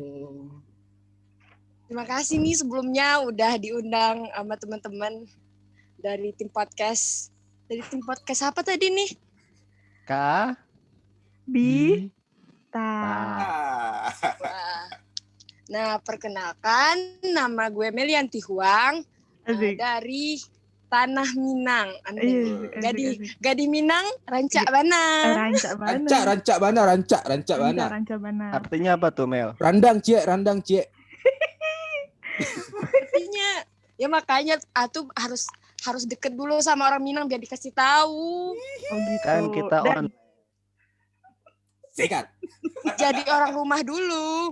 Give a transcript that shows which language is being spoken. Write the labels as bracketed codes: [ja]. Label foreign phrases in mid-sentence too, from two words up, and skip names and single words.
[id] Terima kasih nih sebelumnya udah diundang sama teman-teman dari tim podcast. Dari tim podcast apa tadi nih? Kak. Bita. Ah. Wah. Nah, perkenalkan nama gue Melianti Huang Asik. dari Tanah Minang. Iya, [min] Gadi Minang, Rancak Bana. Rancak Bana. Rancak bana. Rancak Bana. [id] Artinya apa tuh, Mel? Randang cie. Artinya ya makanya aku harus deket dulu sama orang Minang biar dikasih tahu. Oh gitu. Kan kita Dan Sikat. Jadi orang rumah dulu.